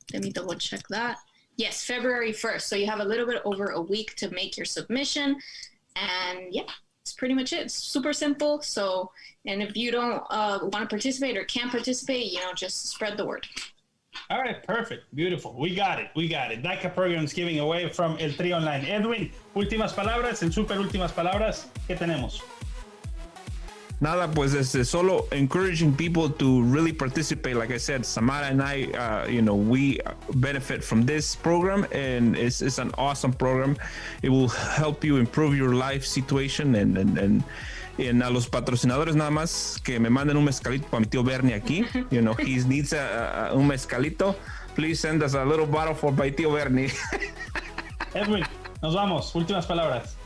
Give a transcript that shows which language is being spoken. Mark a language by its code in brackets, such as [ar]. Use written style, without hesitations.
[en] Let me double check that. Yes, February 1st. So you have a little bit over a week to make your submission. And yeah, that's pretty much it. It's super simple. So, and if you don't want to participate or can't participate, just spread the word. All right, perfect. Beautiful. We got it. DACA programs giving away from El Tri Online. [es] Edwin, últimas palabras, en super últimas palabras, ¿qué tenemos? Nada, pues solo [en] encouraging people to really participate. Like I said, Samara and I, we benefit from this program, and it's an awesome program. It will help you improve your life situation, and [es] a los patrocinadores nada más que me manden un mezcalito para mi tío Bernie aquí. [en] He needs un mezcalito. Please send us a little bottle for my tío Bernie. [es] Edwin, nos vamos. Últimas palabras.